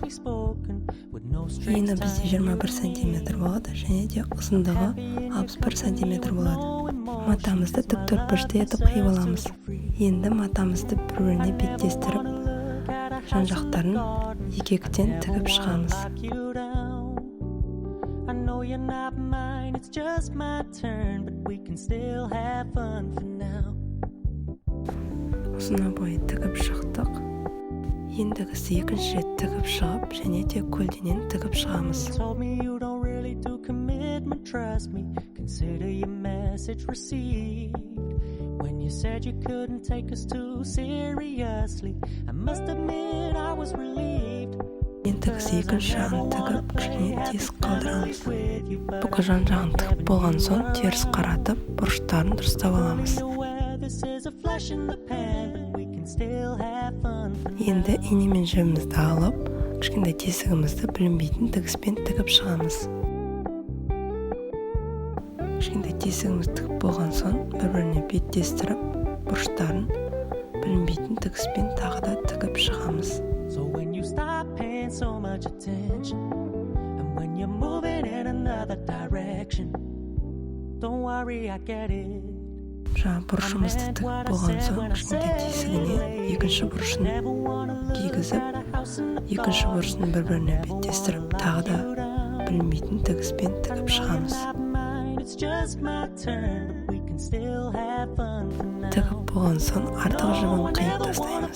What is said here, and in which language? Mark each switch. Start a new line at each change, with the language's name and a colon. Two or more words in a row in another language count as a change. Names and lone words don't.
Kazakh: Ені бізде 21 см болады және де ұзындығы 61 см болады. Матамызды тік төртбұрышты етіп қиып аламыз. Енді матамызды бір-біріне беттестіріп, жан жақтарын екі-екіден тігіп шығамыз.
English: You're not mine, it's just my turn, but we can still have fun for now.
Kazakh: Ұзына бойы тігіп шықтық. Ендігісі екінші рет тігіп шығып, және де көлденең тігіп шығамыз.
English: Told me you don't really do commitment, trust me. Consider your message received. When you said you couldn't take us too seriously, I must admit I was relieved.
Kazakh: Ендігісі екінші жағын тігіп, кішкене тесік қалдырамыз. Бүкіл жан-жағын тігіп болған соң теріс қаратып, бұрыштарын дұрыстап аламыз. Енді ине мен жібімізді алып, кішкентай тесігімізді білінбейтін тігіспен тігіп шығамыз. Кішкентай тесігімізді тігіп болған соң бір-біріне беттестіріп, бұрыштарын білінбейтін тігіспен тағы да тігіп шығамыз.
English: So when you stop paying so much attention, and when you're moving in another direction, don't worry, I get it.
Kazakh: Жаңа бұрышымызды тігіп болған соң кішкентай тесігіне екінші бұрышын кигізіп, екінші бұрышын бір-біріне беттестіріп, тағы да білінбейтін тігіспен тігіп шығамыз. Тігіп болған соң артық жібін қиып тастаймыз.